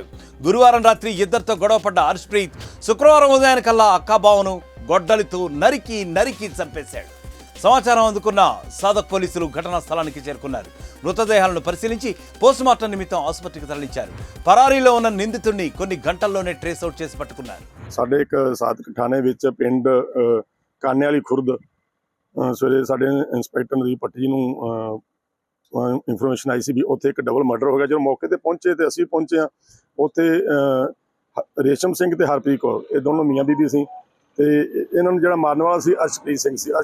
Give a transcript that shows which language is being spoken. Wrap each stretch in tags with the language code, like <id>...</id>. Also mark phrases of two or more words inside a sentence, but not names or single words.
<te>గురువారం రాత్రి ఇద్దరితో గొడవపడ్డ హర్షప్రీత్ శుక్రవారం ఉదయానికల్లా అక్కాబావను గొడ్డలితో నరికి చంపేశాడు. సమాచారం అందుకున్న సాదక్ పోలీసులు ఘటనా స్థలానికి చేరుకున్నారు. మృతదేహాలను పరిశీలించి పోస్టుమార్టం నిమిత్తం ఆసుపత్రికి తరలించారు. పరారీలో ఉన్న నిందితుడిని కొన్ని గంటల్లోనే</te> <en>trace out</en> <te>చేసి పట్టుకున్నారు.</te> <pa>ਸਾਡੇ ਇੱਕ ਸਾਦਕ ਥਾਣੇ ਵਿੱਚ ਪਿੰਡ ਕਾਨੇ ਵਾਲੀ ਖੁਰਦ ਸਵੇਰੇ ਸਾਡੇ ਇੰਸਪੈਕਟਰ ਨਦੀਪ ਭੱਟੀ ਨੂੰ ਇਨਫੋਰਮੇਸ਼ਨ ਆਈ ਸੀ ਵੀ ਉੱਥੇ ਇੱਕ</pa> <en>double murder</en> <pa>ਹੋ ਗਿਆ। ਜਦੋਂ ਮੌਕੇ ਤੇ ਪਹੁੰਚੇ ਤੇ ਅਸੀਂ ਪਹੁੰਚੇ ਹਾਂ, ਉੱਥੇ ਰੇਸ਼ਮ ਸਿੰਘ ਤੇ ਹਰਪ੍ਰੀਤ ਕੌਰ ਇਹ ਦੋਨੋਂ ਮੀਆਂ ਬੀਬੀ ਸੀ ਤੇ ਇਹਨਾਂ ਨੂੰ ਜਿਹੜਾ ਮਾਰਨ ਵਾਲਾ ਸੀ ਅਰਸ਼ਪ੍ਰੀਤ ਸਿੰਘ ਸੀ।</pa>